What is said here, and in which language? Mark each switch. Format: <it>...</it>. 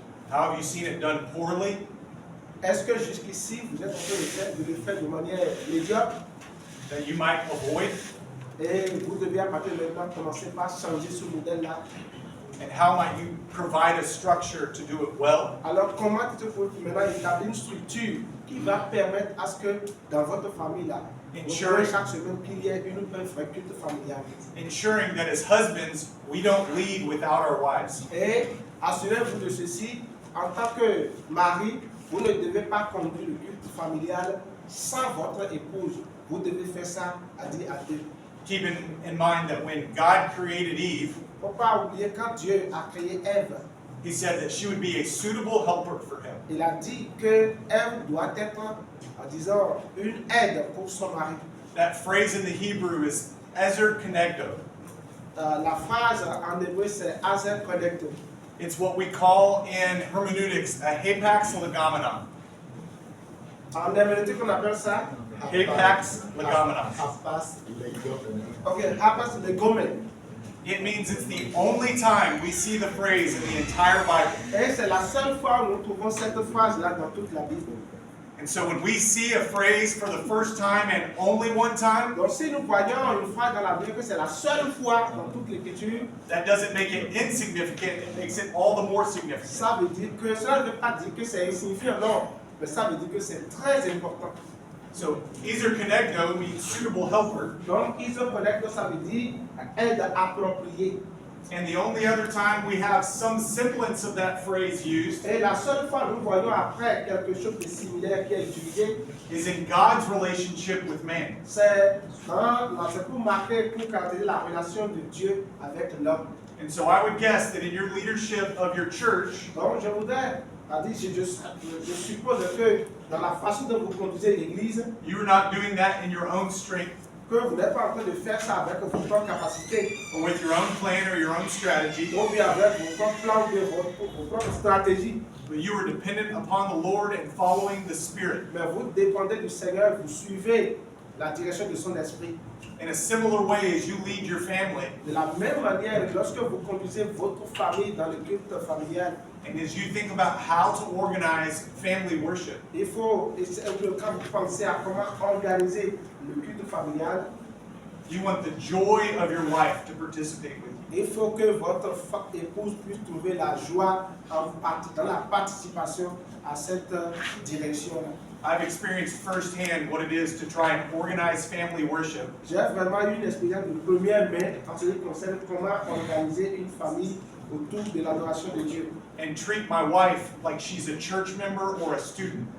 <en>How have you seen it done poorly?</en> <fr>Est-ce que jusqu'ici vous êtes en train de le faire de manière médiocre</fr> <en>That you might avoid?</en> <fr>et vous devez à partir de maintenant commencer par changer ce modèle-là?</fr> <en>And how might you provide a structure to do it well?</en> <fr>Alors comment tu peux maintenant établir une structure qui va permettre à ce que dans votre famille-là,</fr> <en>Ensuring-</en> <fr>chaque semaine qu'il y ait un vrai culte familial.</fr> <en>Ensuring that as husbands, we don't lead without our wives.</en> <fr>Et assurez-vous de ceci, en tant que mari, vous ne devez pas conduire le culte familial sans votre épouse. Vous devez faire ça à dire à deux.</fr> <en>Keeping in mind that when God created Eve,</en> <fr>Il ne faut pas oublier quand Dieu a créé Ève,</fr> <en>He said that she would be a suitable helper for him.</en> <fr>il a dit que Ève doit être, en disant, une aide pour son mari.</fr> <en>That phrase in the Hebrew is ezer kenegdo.</en> <fr>La phrase en hébreu c'est Azer Connected.</fr> <en>It's what we call in hermeneutics a hapax legomenon.</en> <fr>En herméneutique on appelle ça</fr> <en>Hapax legomenon.</en> <fr>Apas legomenon. ok, hapas legomen.</fr> <en>It means it's the only time we see the phrase in the entire Bible.</en> <fr>Et c'est la seule fois où nous trouvons cette phrase-là dans toute la Bible.</fr> <en>And so when we see a phrase for the first time and only one time,</en> <fr>Donc si nous voyons une phrase dans la Bible que c'est la seule fois dans toute l'écriture,</fr> <en>that doesn't make it insignificant, it makes it all the more significant.</en> <fr>ça veut dire que, cela ne veut pas dire que c'est insignifiant, non, mais ça veut dire que c'est très important.</fr> <en>So ezer kenegdo means suitable helper,</en> <fr>Donc isoconnecte, ça veut dire aide appropriée.</fr> <en>and the only other time we have some semblance of that phrase used</en> <fr>Et la seule fois nous voyons après quelque chose de similaire qui est utilisé,</fr> <en>is in God's relationship with man.</en> <fr>c'est pour marquer, pour caractériser la relation de Dieu avec l'homme.</fr> <en>And so I would guess that in your leadership of your church,</en> <fr>Donc je voudrais, je suppose que dans la façon dont vous conduisez l'Église,</fr> <en>you are not doing that in your own strength</en> <fr>que vous n'êtes pas en train de faire ça avec vos propres capacités,</fr> <en>or with your own plan or your own strategy,</en> <fr>ou bien avec vos propres plans ou vos propres stratégies,</fr> <en>but you are dependent upon the Lord and following the Spirit.</en> <fr>mais vous dépendez du Seigneur, vous suivez la direction de son esprit.</fr> <en>In a similar way as you lead your family,</en> <fr>De la même manière, lorsque vous conduisez votre famille dans le culte familial,</fr> <en>and as you think about how to organize family worship,</en> <fr>il faut, quand vous pensez à comment organiser le culte familial,</fr> <en>you want the joy of your wife to participate with you.</en> <fr>il faut que votre épouse puisse trouver la joie dans la participation à cette direction-là.</fr> <en>I've experienced firsthand what it is to try and organize family worship.</en> <fr>J'ai vraiment eu une expérience de première main en ce qui concerne comment organiser une famille autour de l'adoration de Dieu.</fr> <en>And treat my wife like she's a church member or a student.</en>